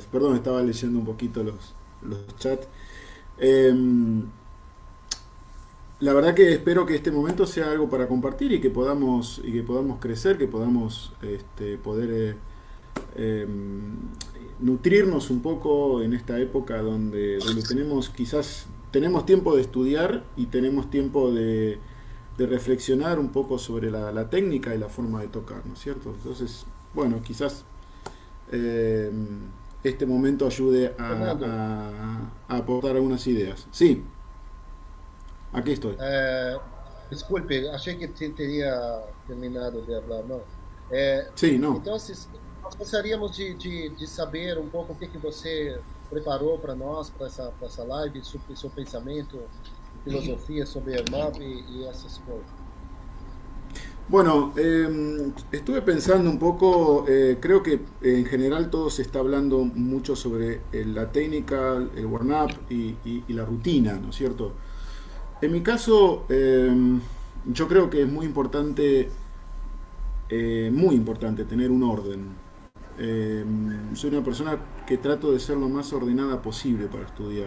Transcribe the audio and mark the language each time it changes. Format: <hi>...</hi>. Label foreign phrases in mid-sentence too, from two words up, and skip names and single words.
<es>Perdón, estaba leyendo un poquito los chats. Eh, la verdad que espero que este momento sea algo para compartir y que podamos crecer, que podamos poder nutrirnos un poco en esta época donde tenemos tiempo de estudiar y tenemos tiempo de reflexionar un poco sobre la técnica y la forma de tocar, ¿no es cierto? Entonces, bueno, quizás eh, este momento ayude Fernando, a aportar algunas ideas. Sí, aquí estoy.</es> <pt>é, desculpe, achei que teria terminado de falar, não. É,</pt> <es>Sí, no.</es> <pt>então, nós gostaríamos de saber um pouco o que você preparou para nós, para essa live, sobre seu pensamento e filosofia sobre Ermab e essas coisas.</pt> <es>Bueno, estuve pensando un poco, creo que en general todo se está hablando mucho sobre la técnica, el warm-up y la rutina, ¿no es cierto? En mi caso, yo creo que es muy importante tener un orden. Soy una persona que trato de ser lo más ordenada posible para estudiar.</es>